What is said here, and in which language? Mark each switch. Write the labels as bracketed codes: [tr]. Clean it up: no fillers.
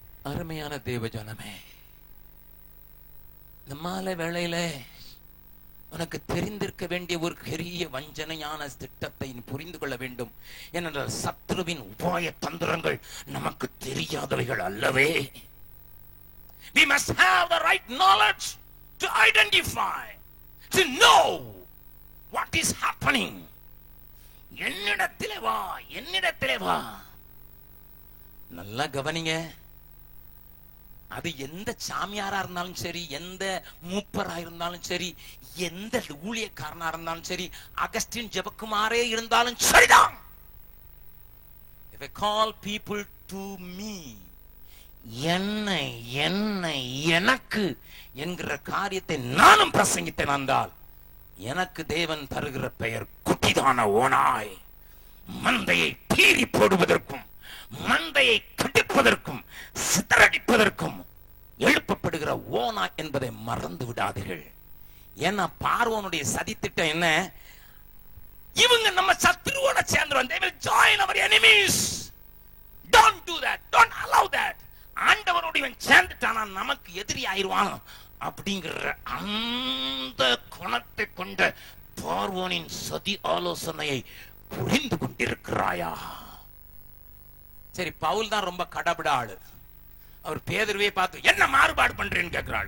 [ta] அருமையான தேவ ஜனமே, இந்த மாலை வேளையில உனக்கு தெரிந்திருக்க வேண்டிய ஒரு பெரிய வஞ்சனையான திட்டத்தை புரிந்து கொள்ள வேண்டும். ஏனென்றால் சத்ருவின் உபாய தந்திரங்கள் நமக்கு தெரியாதவைகள் அல்லவே. [en] We must have the right knowledge to identify, to know what is happening. [ta] என்னிடத்திலே வா, என்னிடத்திலே வா. நல்லா கவனிங்க. அது எந்த சாமியாரா இருந்தாலும் சரி, எந்த மூப்பரா இருந்தாலும் சரி, எந்த ஊழியக்காரனா இருந்தாலும் சரி, அகஸ்டின் ஜெபக்குமாரே இருந்தாலும் சரிதான். [en] If I call people to me, [ta] என்னை என்னை எனக்கு என்கிற காரியத்தை நானும் பிரசங்கித்தேன் என்றால், எனக்கு தேவன் தருகிற பெயர் குட்டிதான ஓநாய். மந்தையை பீறி போடுவதற்கும் மந்தையை கடிப்பதற்கும் சிதறடிப்பதற்கும் எழுப்பப்படுகிற ஓனா என்பதை மறந்து விடாதீர்கள். ஏன்னா பார்வோனுடைய சதி திட்டம் என்ன? இவங்க நம்ம சத்துருவோட சேர்ந்துருவாங்க. [en] they will join our enemies. don't do that, don't allow that. [ta] ஆண்டவரோடு இவன் சேர்ந்துட்டானா நமக்கு எதிரி ஆயிருவான் அப்படிங்கிற அந்த குணத்தை கொண்ட பார்வோனின் சதி ஆலோசனையை புரிந்து கொண்டிருக்கிறாயா? சரி, பவுல் தான் ரொம்ப கடபட ஆளு. அவர் பேதுருவே பார்த்து என்ன மாறுபாடு பண்றேன்னு கேட்கிறாள்.